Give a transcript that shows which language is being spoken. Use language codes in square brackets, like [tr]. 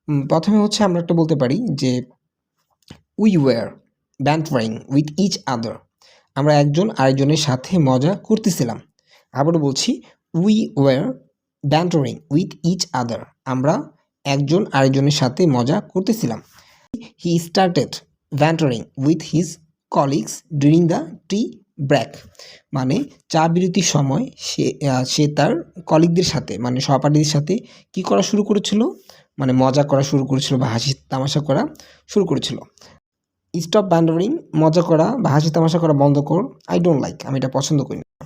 [bn] প্রথমে হচ্ছে আমরা একটা বলতে পারি যে [en] We were bantering with each other. [bn] আমরা একজন আরেকজনের সাথে মজা করতেছিলাম। আবারও বলছি, [en] We were bantering with each other. [bn] আমরা একজন আরেকজনের সাথে মজা করতেছিলাম। [en] He started bantering with his colleagues during the tea break. [bn] মানে চা বিরতির সময় সে তার কলিগদের সাথে মানে সহপাঠীদের সাথে কি করা শুরু করেছিল, মানে মজা করা শুরু করেছিল বা হাসি তামাশা করা শুরু করেছিল। [en] stop bantering, [bn] মজা করা বা হাসি তামাশা করা বন্ধ কর। [en] I don't like, [bn] আমি এটা পছন্দ করি না।